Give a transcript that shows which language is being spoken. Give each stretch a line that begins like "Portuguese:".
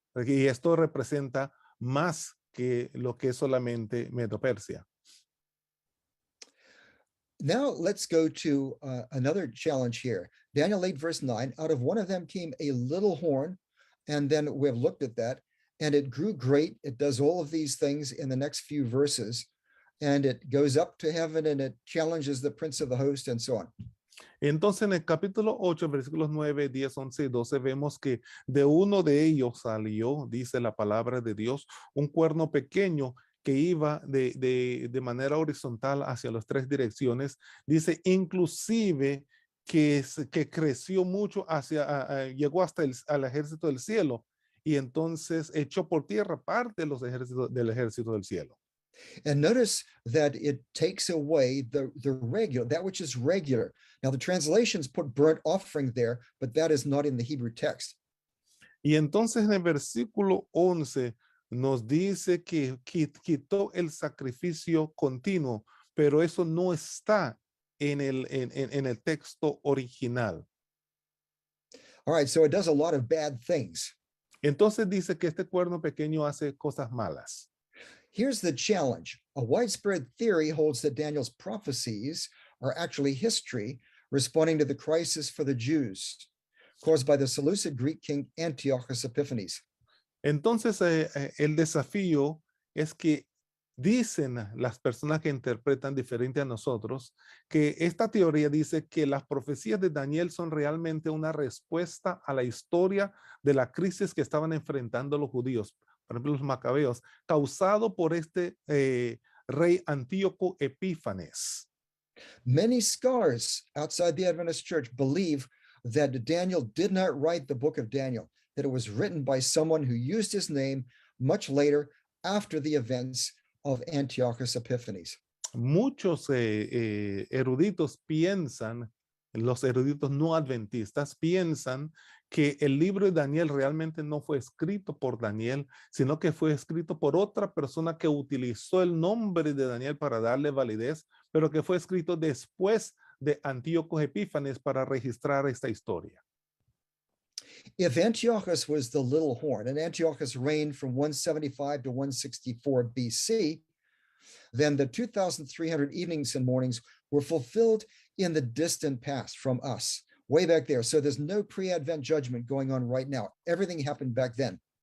Spanish: Y esto representa más que lo que es solamente Medo-Persia.
English: Now let's go to another challenge here. Daniel 8, verse 9, out of one of them came a little horn, and then we've looked at that, and it grew great. It does all of these things in the next few verses, and it goes up to heaven, and it challenges the prince of the host, and so on.
Spanish: Entonces en el capítulo 8, versículos 9, 10, 11 y 12 vemos que de uno de ellos salió, dice la palabra de Dios, un cuerno pequeño que iba de manera horizontal hacia las tres direcciones. Dice inclusive que creció mucho llegó hasta al ejército del cielo y entonces echó por tierra parte de los del ejército del cielo.
English: And notice that it takes away the regular, that which is regular. Now the translations put burnt offering there, but that is not in the Hebrew text.
Spanish: Y entonces en el versículo 11 nos dice que quitó el sacrificio continuo, pero eso no está en el texto original.
English: All right, so it does a lot of bad things.
Spanish: Entonces dice que este cuerno pequeño hace cosas malas.
English: Here's the challenge. A widespread theory holds that Daniel's prophecies are actually history responding to the crisis for the Jews caused by the Seleucid Greek king Antiochus Epiphanes.
Spanish: Entonces el desafío es que dicen las personas que interpretan diferente a nosotros que esta teoría dice que las profecías de Daniel son realmente una respuesta a la historia de la crisis que estaban enfrentando los judíos, por ejemplo los macabeos, causado por este rey Antíoco Epífanes.
English: Many scholars outside the Adventist church believe that Daniel did not write the book of Daniel, that it was written by someone who used his name much later after the events of Antiochus Epiphanes.
Spanish: Muchos eruditos piensan, los eruditos no adventistas piensan que el libro de Daniel realmente no fue escrito por Daniel, sino que fue escrito por otra persona que utilizó el nombre de Daniel para darle validez, pero que fue escrito después de Antíoco Epífanes para registrar esta historia.
English: If Antiochus was the little horn, and Antiochus reigned from 175 to 164 BC, then the 2,300 evenings and mornings were fulfilled in the distant past from us, way back there. So there's no pre-Advent judgment going on right now. Everything happened back then.